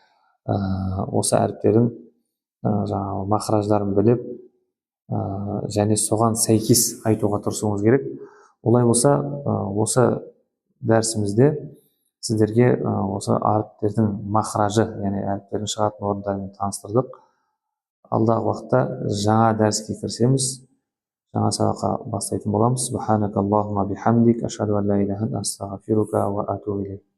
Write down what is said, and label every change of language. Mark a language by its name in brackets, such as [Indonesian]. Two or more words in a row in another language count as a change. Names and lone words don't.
[Kazakh] Осы әріптердің жаңағы мақраждарын біліп, және соған сәйкес айтуға тырысуыңыз керек. Олай болса, осы дәрісімізде сіздерге осы әріптердің мақражы, яғни әріптердің шығатын орындарымен таныстырдық. Алдағы уақытта жаңа дәріске кірісеміз, жаңа сабаққа бастайтын боламыз. [Arabic] سبحانك اللهم بحمدك أشهد أن لا إله إلا أنت أستغفرك وأتوب إليك.